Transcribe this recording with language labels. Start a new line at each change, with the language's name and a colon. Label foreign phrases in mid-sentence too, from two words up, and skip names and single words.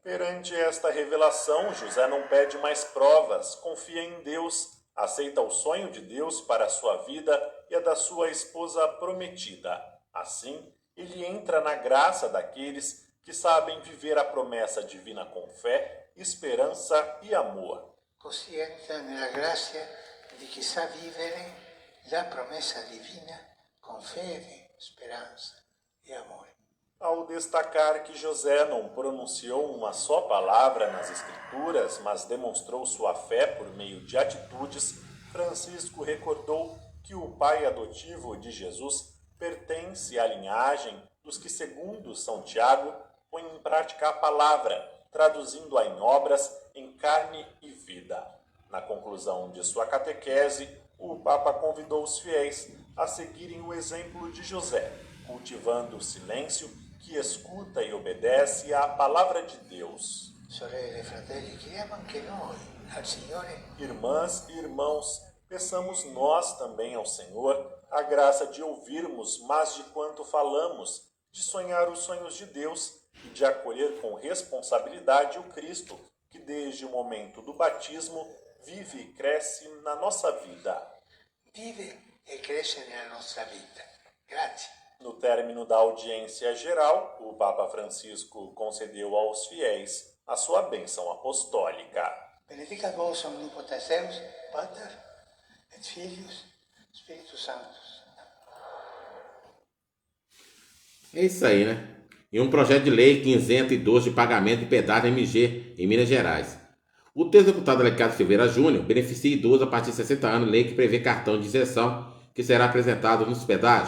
Portuguese: Perante esta revelação, José não pede mais provas, confia em Deus, aceita o sonho de Deus para a sua vida e a da sua esposa prometida. Assim, ele entra na graça daqueles que sabem viver a promessa divina com fé, esperança e amor.
Italian: Così entra nella grazia di chi sa vivere la promessa divina con fede, speranza e amore.
Portuguese: Ao destacar que José não pronunciou uma só palavra nas Escrituras, mas demonstrou sua fé por meio de atitudes, Francisco recordou que o pai adotivo de Jesus pertence à linhagem dos que, segundo São Tiago, põem em prática a palavra, traduzindo-a em obras, em carne e vida. Na conclusão de sua catequese, o Papa convidou os fiéis a seguirem o exemplo de José, cultivando o silêncio que escuta e obedece à palavra de Deus.
Italian: Sorelle e fratelli, chiediamo anche noi al Signore.
Portuguese: Irmãs e irmãos, peçamos nós também ao Senhor a graça de ouvirmos mais de quanto falamos, de sonhar os sonhos de Deus e de acolher com responsabilidade o Cristo, que desde o momento do batismo vive e cresce na nossa vida.
Italian: Vive e cresce nella nostra vita. Grazie.
Portuguese: No término da audiência geral, o Papa Francisco concedeu aos fiéis a sua bênção apostólica.
Latin: Benedicat vos omnipotens Deus, Pater et Filius, Spiritus Sanctus.
Portuguese: É isso aí, né? E um projeto de lei que isenta idosos de pagamento de pedágio MG em Minas Gerais. O texto do deputado Aleicado Silveira Júnior beneficia idosos a partir de 60 anos, lei que prevê cartão de isenção que será apresentado nos pedágios.